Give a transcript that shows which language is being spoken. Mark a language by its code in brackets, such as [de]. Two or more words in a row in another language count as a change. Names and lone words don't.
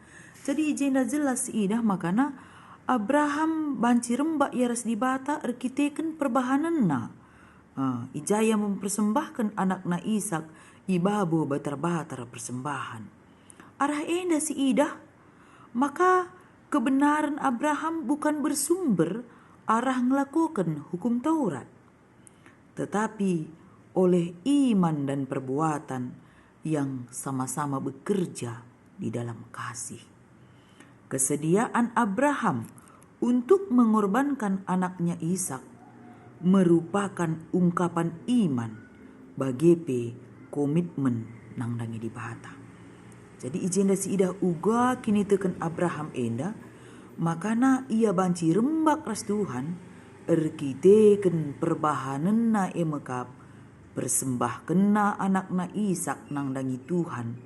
[btx] Jadi ijenda jelas idah makana Abraham banci rembak ya ras di bata erkiteken perbahanan na. Ijaya mempersembahkan anak na Ishak ibabo batar-batar persembahan. Arah enda si idah, [id] maka kebenaran Abraham bukan bersumber [btx] arah ngelakukan [id] hukum Taurat, tetapi oleh iman dan perbuatan yang sama-sama bekerja di dalam kasih. Kesediaan Abraham untuk mengorbankan anaknya Ishak merupakan ungkapan iman bagi komitmen [btx] nang dangi di bata. Jadi ijenda si idah uga kini teken Abraham enda, makana ia banci rembak ras Tuhan erkiteken perbahanan na emekap persembahkan na anak na Ishak nang dangi Tuhan.